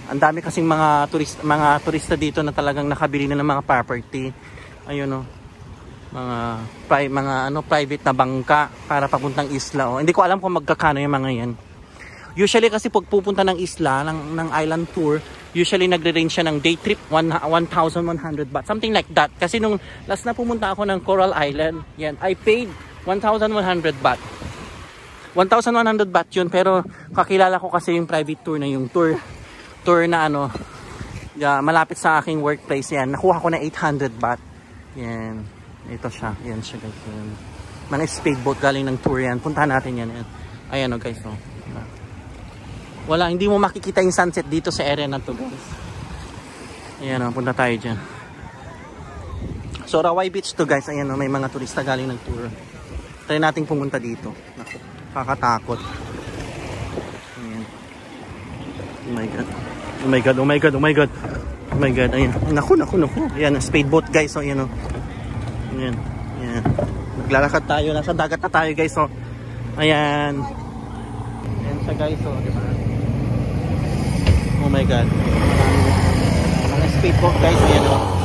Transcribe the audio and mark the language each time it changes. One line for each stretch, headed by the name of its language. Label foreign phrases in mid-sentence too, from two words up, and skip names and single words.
Filipino: Ang dami kasing mga turista dito na talagang nakabili na ng mga property. Ayun oh. Mga private na bangka para papuntang isla oh. Hindi ko alam kung magkakano yung mga yan. Usually kasi pag pupunta ng isla ng
English: island tour,
Filipino: usually nagre-range siya ng
English: day trip
Filipino: 1,100 baht,
English: something like that.
Filipino: Kasi nung last na pumunta ako ng Coral Island, yan,
English: I paid
Filipino: 1,100 baht. 1,100 baht yun, pero kakilala ko kasi yung
English: private tour
Filipino: na yung tour na ano, malapit sa aking workplace. Yan, nakuha ko na 800 baht. Yan, ito siya. Yan siya guys. Yan. Mga speedboat galing ng tour yan. Puntahan natin yan. Ayan o guys. Oh. Wala, hindi mo makikita yung sunset dito sa area na to guys. Ayan o, punta tayo dyan. So Rawai Beach to guys. Ayan o, may mga turista galing ng tour. Try natin pumunta dito. Naku, kakatakot. Ayan.
English: Oh my god. Oh my god, oh my god, oh my god. Oh my god,
Filipino: ayan. Naku. Ayan,
English: speedboat guys,
Filipino: oh, ayan, oh. Ayan, ayan. Naglalakad tayo, nasa dagat na tayo guys, oh. Ayan. Ayan siya guys, oh, diba?
English: Oh my god.
Filipino: Mga
English: speedboat guys,
Filipino: ayan, oh.